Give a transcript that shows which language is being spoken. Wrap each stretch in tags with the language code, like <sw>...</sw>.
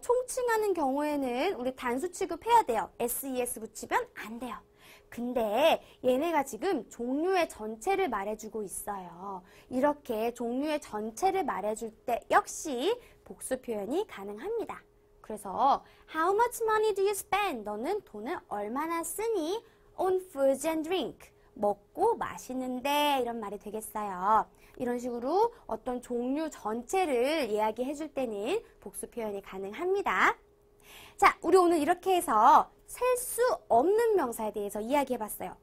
<ko>총칭하는 경우에는 우리 단수 취급해야 돼요. SES 붙이면 안 돼요. 근데 얘네가 지금 종류의 전체를 말해주고 있어요. 이렇게 종류의 전체를 말해줄 때 역시 복수 표현이 가능합니다.</ko> <en>그래서 How much money do you spend?</en> <ko>너는 돈을 얼마나 쓰니?</ko> <en>On food and drink.</en> <ko>먹고 마시는데 이런 말이 되겠어요. 이런 식으로 어떤 종류 전체를 이야기해 줄 때는 복수 표현이 가능합니다. 자, 우리 오늘 이렇게 해서 셀 수 없는 명사에 대해서 이야기해 봤어요.</ko>